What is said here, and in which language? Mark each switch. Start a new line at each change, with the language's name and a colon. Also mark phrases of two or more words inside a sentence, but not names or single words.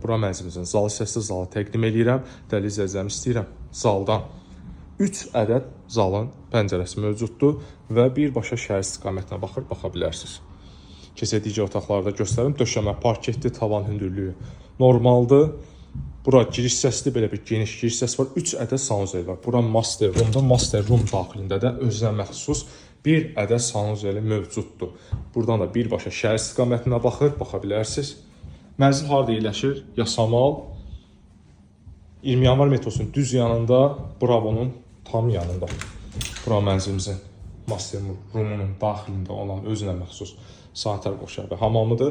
Azerbaijani: Bura mənzilimizin zal hissəsi, zalı təqdim edirəm. Dəyərli izləyicilərimiz, istəyirəm zaldan 3 ədəd zalın pəncərəsi mövcuddur və birbaşa şəhər istiqamətinə baxa bilərsiniz. Keçək digər otaqlarda göstərim. Döşəmə parketli, tavan hündürlüyü normaldır. Bura giriş hissəsidir, belə bir geniş giriş hissəsi var. 3 ədəd sanuzel var. Bura
English: master roomdur. Master room
Azerbaijani: daxilində də özünə məxsus bir ədəd sanuzeli mövcuddur. Buradan da birbaşa şəhər istiqamətinə baxa bilərsiniz. Mənzil harada yerləşir? Yasamal 20 yanvar metrosunun düz yanında, Bravo'nun tam yanında. Bura mənzilimizin
English: master roomunun
Azerbaijani: daxilində olan özünə məxsus sanitar qoşar və hamamıdır.